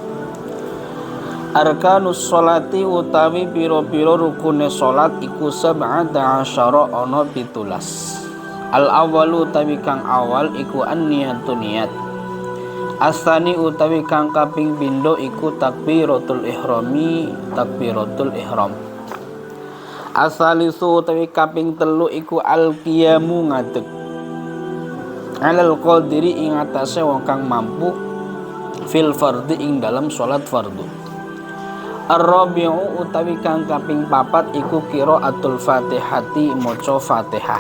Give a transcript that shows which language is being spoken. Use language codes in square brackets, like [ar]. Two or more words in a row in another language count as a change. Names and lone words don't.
[ar] أركان الصلاة [jv] utawi piro-piro rukune sholat iku [ar] سبعة عشر [jv] ana 17. Al-awwalu utawi kang awal iku an-niyatu niyat. As-tsani utawi kang kaping pindho iku takbiratul ihrami, takbiratul ihram. As-salisu utawi kaping telu iku al-qiyamu ngadeg. [ar] على القادر [jv] ing atase wong kang mampu [ar] في الفرض [jv] ing dalam sholat fardu. Ar-rabi'u utawi kang kaping papat iku [ar] قراءة الفاتحة, [jv] maca Fatihah.